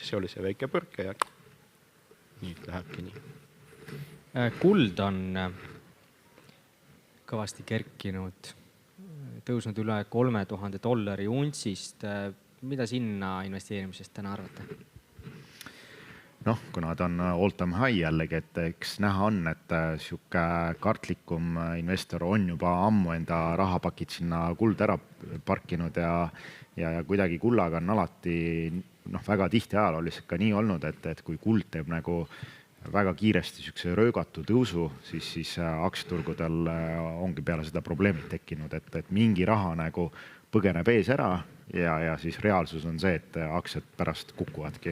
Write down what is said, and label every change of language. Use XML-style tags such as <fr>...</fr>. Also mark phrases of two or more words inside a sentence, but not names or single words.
<et>See oli see väike põrke ja nüüd lähebki nii. Kuld on kõvasti kerkinud, tõusnud üle $3000 untsist. Mida sinna investeerimisest täna arvate? Kuna ta on</et> <en>all-time high</en> <et>jällegi, et eks näha on, et sihuke kartlikum investor on juba ammu enda rahapakid sinna kuld ära parkinud ja kuidagi kullaga on alati väga tihti ajalooliselt ka nii olnud, et kui kuld teeb nagu väga kiiresti sihukese röögatu tõusu, siis aktsiaturgudel ongi peale seda probleemid tekkinud, et mingi raha nagu põgeneb ees ära ja siis reaalsus on see, et aktsiad pärast kukuvadki.</et>